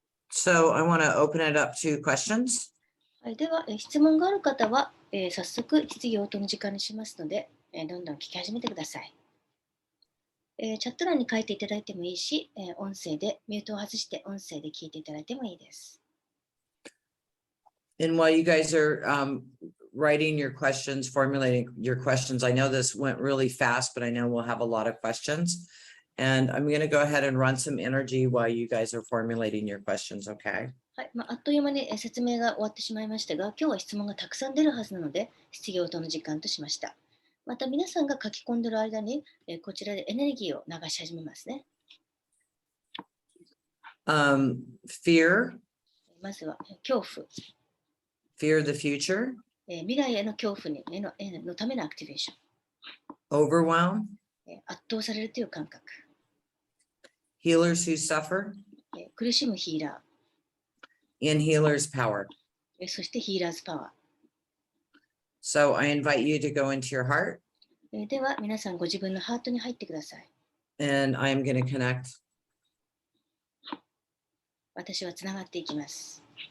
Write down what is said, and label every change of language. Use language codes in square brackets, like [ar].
[en] So I want to open it up to questions. [ja] はい、では、質問がある方は、早速質疑応答の時間にしますので、どんどん聞き始めてください。チャット欄に書いていただいてもいいし、音声でミュートを外して音声で聞いていただいてもいいです。 [en] And while you guys are writing your questions, formulating your questions, I know this went really fast, but I know we'll have a lot of questions. And I'm going to go ahead and run some energy while you guys are formulating your questions, okay? [ja] はい、あっという間に説明が終わってしまいましたが、今日は質問がたくさん出るはずなので、質疑応答の時間としました。また皆さんが書き込んでいる間に、こちらでエネルギーを流し始めますね。 [en] Fear. [ja] まずは恐怖。 [en] Fear the future. [ja] 未来への恐怖のためのアクティベーション。 [en] Overwhelm. [ja] 圧倒されるという感覚。 [en] Healers who suffer. [ja] 苦しむヒーラ [en] ー。 And healers power. [ja] そしてヒーラーズパワー。 [en] So I invite you to go into your heart. [ja] では皆さんご自分のハートに入ってください。 [en] And I'm going to connect. [ja] 私はつながっていきます。